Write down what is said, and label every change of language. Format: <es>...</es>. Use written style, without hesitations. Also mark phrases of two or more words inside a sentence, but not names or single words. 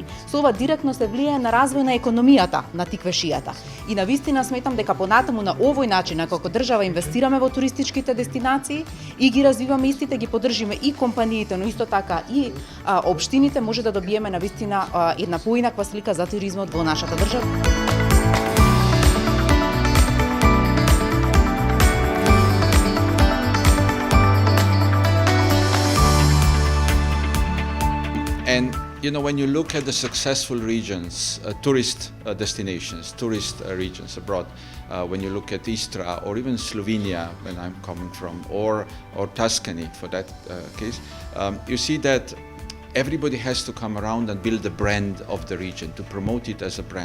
<mk>Со ова директно се влијае на развој на економијата на Тиквешијата. И навистина сметам дека понатаму на овој начин, како држава инвестираме во туристичките дестинации и ги развиваме истите, ги поддржиме и компаниите, но исто така и општините, може да добиеме навистина една поинаква слика за туризмот во нашата држава.</mk> <en>And you know, when you look at the successful regions, tourist destinations, tourist regions abroad, when you look at Istra or even Slovenia, when I'm coming from, or Tuscany for that case, you see that everybody has to come around and build the brand of the region, to promote it as a brand.</en>